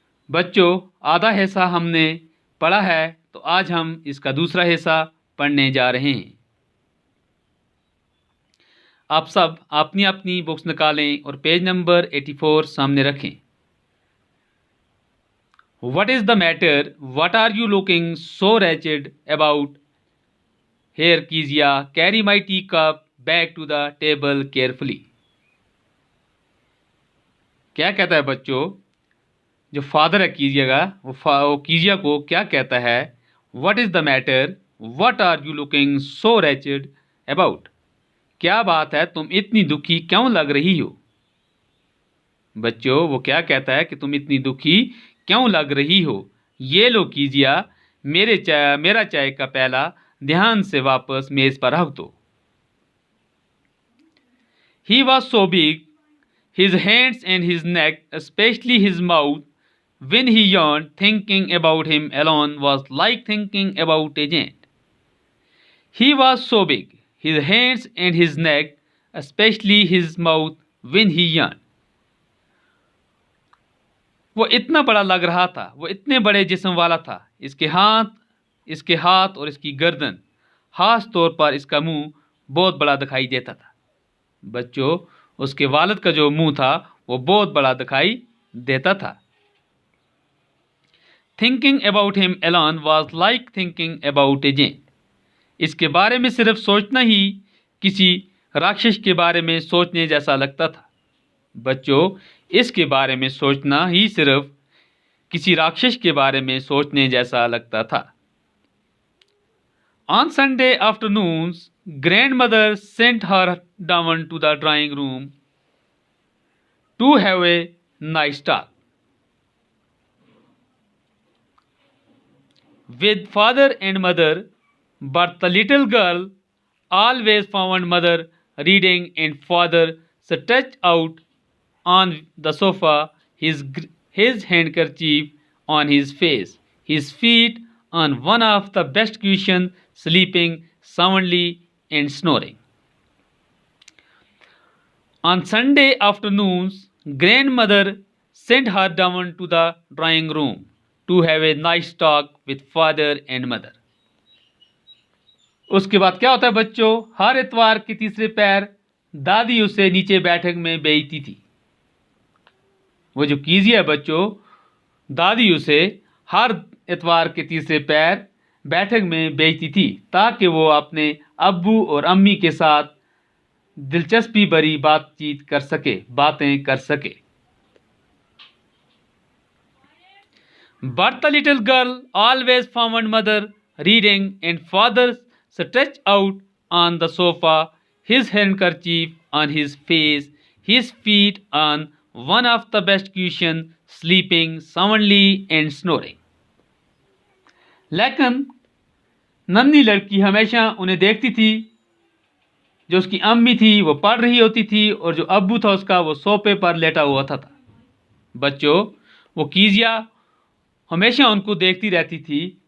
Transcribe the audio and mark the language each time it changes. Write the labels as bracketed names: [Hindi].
[Hindi] बच्चों, आधा हिस्सा हमने पढ़ा है, तो आज हम इसका दूसरा हिस्सा पढ़ने जा रहे हैं। आप सब अपनी अपनी बुक्स निकालें और पेज नंबर 84 सामने रखें। [English] What is the matter? What are you looking so wretched about? Here, Kezia, carry my teacup back to the table carefully. [Hindi] क्या कहता है बच्चों? जो फादर है कीजिया का, वो कीजिया को क्या कहता है? [English] What is the matter? What are you looking so wretched about? [Hindi] क्या बात है, तुम इतनी दुखी क्यों लग रही हो? बच्चों, वो क्या कहता है कि तुम इतनी दुखी क्यों लग रही हो? ये लो कीजिया, मेरा चाय का प्याला ध्यान से वापस मेज पर रख दो। [English] He was so big, his hands and his neck, especially his mouth, when he yawned, thinking about him alone was like thinking about a giant. He was so big, his hands and his neck, especially his mouth, when he yawned. [Hindi] वो इतना बड़ा लग रहा था, वो इतने बड़े जिस्म वाला था। इसके हाथ और इसकी गर्दन, खास तौर पर इसका मुंह बहुत बड़ा दिखाई देता था। बच्चों, उसके वालिद का जो मुंह था वो बहुत बड़ा दिखाई देता था। [English] Thinking about him alone was like thinking about a giant. [Hindi] इसके बारे में सिर्फ सोचना ही किसी राक्षस के बारे में सोचने जैसा लगता था। बच्चों, इसके बारे में सोचना ही सिर्फ किसी राक्षस के बारे में सोचने जैसा लगता था। [English] On Sunday afternoons, grandmother sent her down to the drawing room to have a nice talk with father and mother, but the little girl always found mother reading and father stretched out on the sofa, his handkerchief on his face, his feet on one of the best cushions, sleeping soundly and snoring. On Sunday afternoons, grandmother sent her down to the drawing room to have a nice talk with father and mother. [Hindi] उसके बाद क्या होता है बच्चों? हर इतवार के तीसरे पैर दादी उसे नीचे बैठक में भेजती थी। वो जो कीजिए है बच्चों, दादी उसे हर इतवार के तीसरे पैर बैठक में भेजती थी ताकि वो अपने अब्बू और अम्मी के साथ दिलचस्पी भरी बातें कर सके। [English] But the little girl always found mother reading and father stretched out on the sofa, his handkerchief on his face, his feet on one of the best cushions, sleeping soundly and snoring. [Hindi] लेकिन नन्ही लड़की हमेशा उन्हें देखती थी। जो उसकी अम्मी थी वो पढ़ रही होती थी और जो अब्बू था उसका वो सोफे पर लेटा हुआ था। बच्चों, वो कीजिया हमेशा उनको देखती रहती थी।